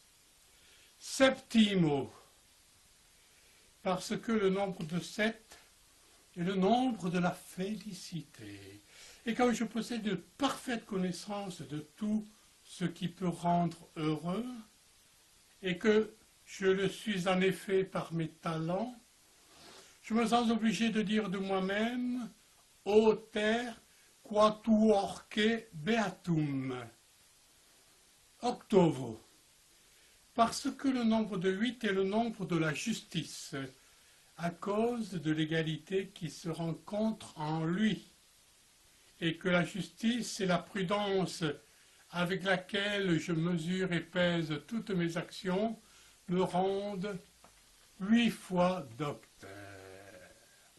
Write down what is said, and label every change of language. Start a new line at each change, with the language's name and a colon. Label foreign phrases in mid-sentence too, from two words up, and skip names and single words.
French: Septimo, parce que le nombre de 7 est le nombre de la félicité. Et comme je possède de parfaites connaissances de tout ce qui peut rendre heureux, et que je le suis en effet par mes talents, je me sens obligé de dire de moi-même «
Latin: O terre, quatuorque beatum ».
French: Octovo, parce que le nombre de 8 est le nombre de la justice, à cause de l'égalité qui se rencontre en lui, et que la justice et la prudence avec laquelle je mesure et pèse toutes mes actions me rendent 8 fois docteur.